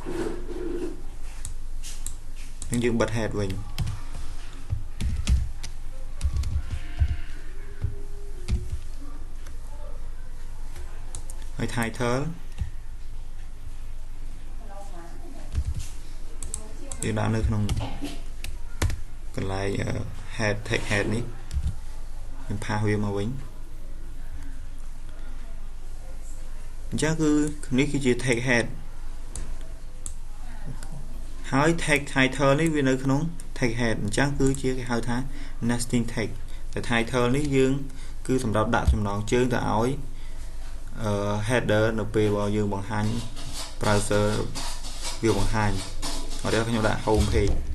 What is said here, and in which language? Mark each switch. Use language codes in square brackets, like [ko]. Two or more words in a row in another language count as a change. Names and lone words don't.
[km] ហើយយើងបិទ head វិញហើយ title យើងដាក់នៅក្នុងកន្លែង [en] head tag head [km] នេះខ្ញុំផាសវាមកវិញអញ្ចឹងគឺនេះគឺជា [en] tag head [km] ហើយ [en] tag title [km] នេះវានៅក្នុង [en] tag head [km] អញ្ចឹងគឺជាគេហៅថា [en] nesting tag [km] តែ title នេះយើងគឺសម្រាប់ដាក់ចំណងជើងទៅឲ្យheader នៅពេលបើយើងបង្ហាញ browser វាបង្ហាញអត់ទេខ្ញុំដាក់ [en] home page